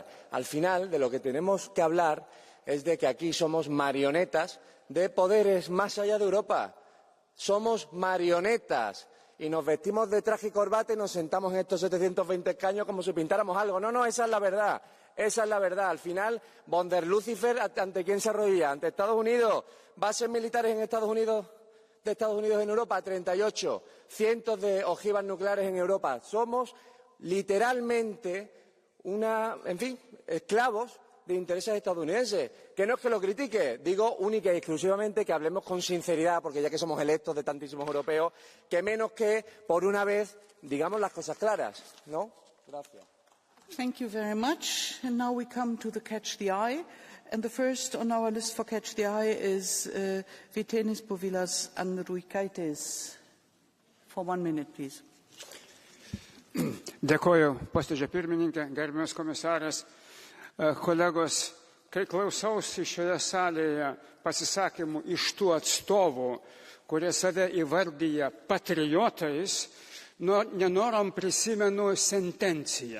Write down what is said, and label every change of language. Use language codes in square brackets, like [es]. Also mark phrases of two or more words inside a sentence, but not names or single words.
[es] Al final, de lo que tenemos que hablar es de que aquí somos marionetas de poderes más allá de Europa. Somos marionetas y nos vestimos de traje y corbata y nos sentamos en estos 720 escaños como si pintáramos algo. No, esa es la verdad. Esa es la verdad. Al final, von der Lucifer, ¿ante quién se arrodilla? ¿Ante Estados Unidos? ¿Bases militares de Estados Unidos en Europa? 38. Cientos de ojivas nucleares en Europa. Somos literalmente esclavos de intereses estadounidenses. Que no es que lo critique, digo única y exclusivamente que hablemos con sinceridad, porque ya que somos electos de tantísimos europeos, que menos que por una vez digamos las cosas claras, ¿no? Gracias. [en] Thank you very much. And now we come to the Catch the Eye. And the first on our list for Catch the Eye is Vytenis Povilas Andriukaitis. For 1 minute, please. [lt] Dėkoju, posėdžio pirmininkė, gerbiamas komisaras, kolegos, kai klausausi šioje salėje pasisakymų iš tų atstovų, kurie save įvardyja patriotais, nenorom prisimenu sentenciją.